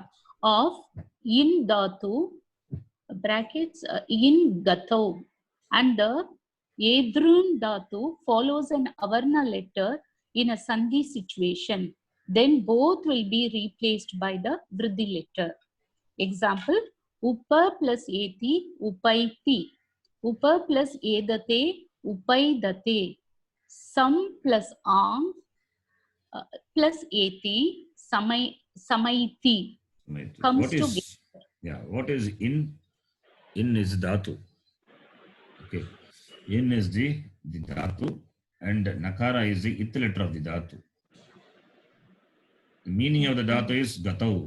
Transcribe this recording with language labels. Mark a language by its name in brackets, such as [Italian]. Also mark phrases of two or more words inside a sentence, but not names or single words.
[English] of in dhatu brackets in gato and the yedrun dhatu follows an avarna letter in a sandhi situation, then both will be replaced by the vriddhi letter. Example, upa plus eti, upaiti. Upa plus edate, upaidate. Sam plus ang plus eti, samaiti. Comes What is, what is in? In is dhatu. Okay. In is the dhatu and nakara is the it letter of the dhatu. The meaning of the dhatu is gatau.